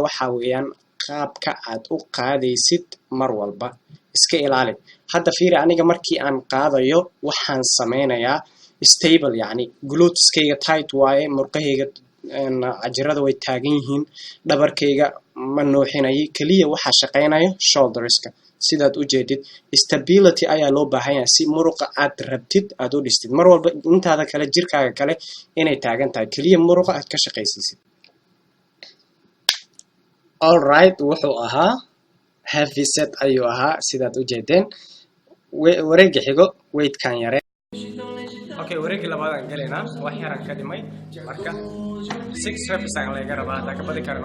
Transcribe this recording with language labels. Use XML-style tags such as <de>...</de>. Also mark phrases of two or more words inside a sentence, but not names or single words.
<so>waxaa weeyaan qaabka aad u qaadaysid mar walba iska ilaali hadda fiiri aniga markii aan qaadayo waxaan sameynayaa stable yani gluteskayga tight waaye murqahayga cajirada way taagan yihiin dhabarkayga ma nooxinayo kaliya waxa shaqeynayo shoulderska sidaad u jeedid stability ayaa loo baahan yahay si muruqa aad rabtid aad u dhistid mar walba intaada kale jirkaaga kale inay taagan tahay kaliya muruqa aad ka shaqaysiisid.</so> <en>All right,</en> <so>wuxuu ahaa</so> <en>heavy set</en> <so>ayuu ahaa sidaad u jeedeen. wareegga xigo weightkan yare. Okay, wareegga labaad aan galaynaa wax yaran ka dhimay marka 6 reps aan laga rabaa hadda ka badi karno.</so>